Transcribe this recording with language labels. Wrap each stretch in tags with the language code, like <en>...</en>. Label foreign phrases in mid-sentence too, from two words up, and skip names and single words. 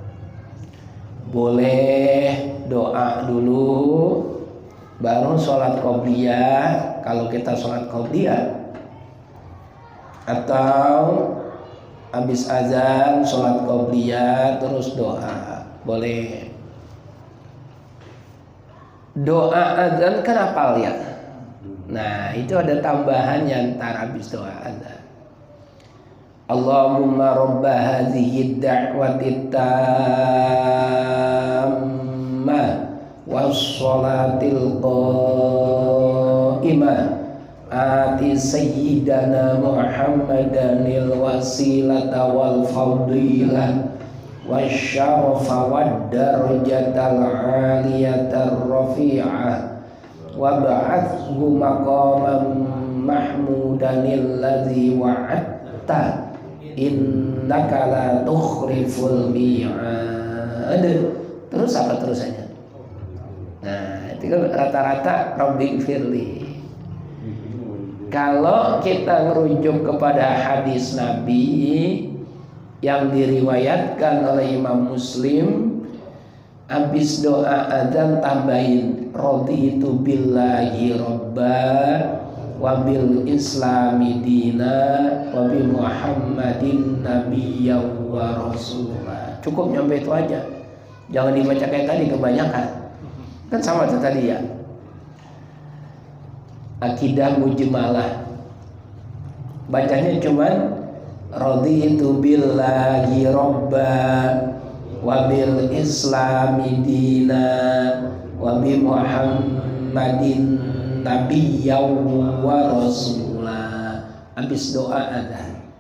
<id>Boleh doa dulu baru sholat qobliyah kalau kita sholat qobliyah, atau habis azan sholat qobliyah terus doa. Boleh. Doa azan kan hafal ya. Nah, itu ada tambahannya ntar habis doa azan.</id> <ar>اللهم رب هذه الدعوة التامة والصلاة القائمة آت سيدنا محمدا الوسيلة والفضيلة والشرف والدرجة العالية الرفيعة وابعثه مقاما محمودا الذي وعدته إنك لا تخلف الميعاد.</ar> <id>Terus apa terusannya? Nah, itu kan rata-rata</id> <ar>رب اغفر لي.</ar> <id>Kalau kita merujuk kepada hadis Nabi yang diriwayatkan oleh Imam Muslim, habis doa adzan tambahin</id> <ar>رضيت بالله ربا وبالإسلام دينا وبمحمد نبيا ورسولا.</ar> <id>Cukup nyampe itu aja. Jangan dibaca kayak tadi kebanyakan. Kan sama itu tadi ya. Akidah mujmalah. Bacanya cuman</id> <ar>رضيت بالله ربا وبالإسلام دينا وبمحمد نبيا ورسولا.</ar> <id>Habis doa adzan.</id>